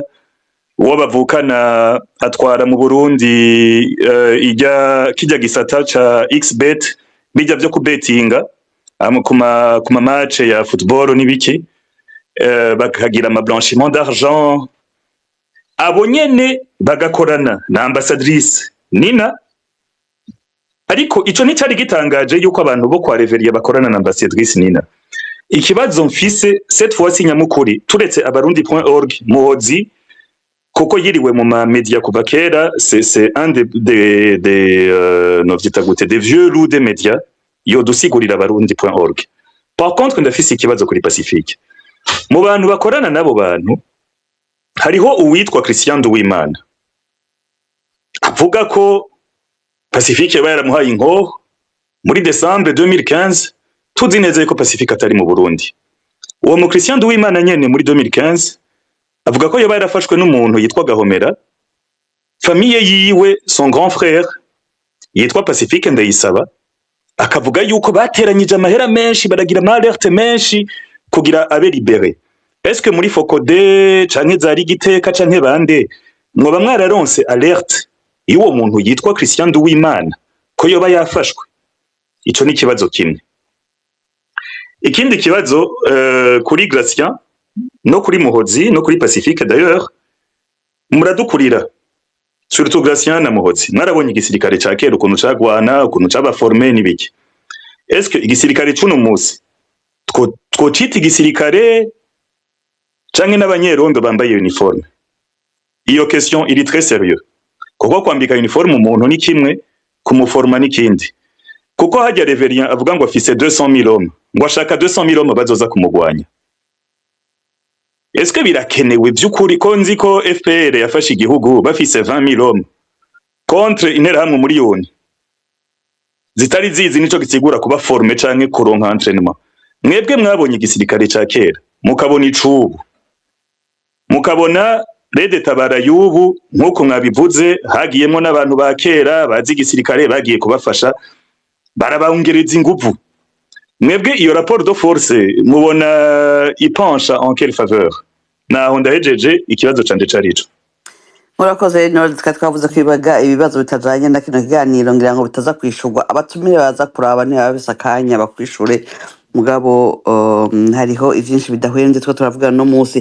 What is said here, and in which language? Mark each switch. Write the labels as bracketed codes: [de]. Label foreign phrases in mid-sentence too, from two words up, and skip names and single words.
[rn] Uwo bavukana atwara mu Burundi kijya gisata ca XBet bijya byo kubetinga kuma match ya football n'ibiki, bakagira ama [fr] blanchiment d'argent. [rn] Abo nyene bagakorana na ambassadrice Nina, ariko ico ni cari gitangaje yuko abantu bo kwa Reverien bakorana na ambassadrice Nina. Ikibazo mfise [fr] cette fois [rn] nyamukuri turetse abarundi.org Muhozi kuko yiriwe mu ma media kuva kera, [fr] c'est un des [rn] novyita gute [fr] des vieux loups des médias [rn] yo dusigurira [fr] abarundi.org. Par contre [rn] ndafise ikibazo kuri Pacifique. Mu bantu bakorana nabo bantu hariho uwitwa Christian Nduwimana avuga ko Pacifique yaramuhaye inkoho muri Decembre 2015, tuzi neza ko Pacifique atari mu Burundi. Uwo mu Christian Nduwimana nyene muri 2015 avuga ko yarafashwe n'umuntu yitwa Gahomera, famille yiwe [fr] son grand frère [rn] yitwa Pacifique Ndayisaba, akavuga yuko bateranyije amahera menshi baragira ama alerte menshi kugira abe libéré. [fr] Est-ce que [rn] muri Focode canke zari Giteka canke bande mwoba mwararonse alerte y'uwo muntu yitwa Christian Nduwimana ko yoba yafashwe? Ico ni kibazo kimwe. Ikindi kibazo kuri Gratien no kuri Muhozi no kuri Pacifique d'ailleurs muradukurira, surtout Gratien na Muhozi mwarabonye igisirikare ca kera ukuntu cagwana ukuntu cabaforme n'ibiki. [fr] Est-ce que [rn] igisirikare c'uno musi twocita igisirikare canke n'abanyerondo bambaye uniforme? Iyo question iri [fr] très sérieux [rn] kuko kwambika uniforme umuntu ni kimwe, kumuforma n'ikindi. Kuko hajya Reverien avuga ngo afise 200,000 hommes, ngo ashaka 200,000 hommes bazoza kumugwanya. [fr] Est-ce que [rn] birakenewe by'ukuri ko nzi ko FPR yafashe igihugu bafise 20,000 [fr] hommes contre [rn] interahamwe miliyoni zitari zizi nico gisigura kuba forme canke kuronka entraînement? Mwebwe mwabonye igisirikare ca kera mukabona icubu, mukabona Rede Tabara y'ubu nkuko mwabivuze hagiyemo n'abantu ba kera bazi igisirikare bagiye kubafasha barabongereza inguvu. Mwebwe iyo [fr] rapport de force [rn] mubona ipencha [fr] en quelle faveur? [rn] Naho ndahejeje ikibazo canje carico. Murakoze no twavuze kwibaga ibibazo bitajanye na kino kiganiro ngira ngo bitaza kwishurwa, abatumire baza kuraba ni abisakanya bakwishure mugabo hariho ivyinshi bidahwenze twa turavuga no musi.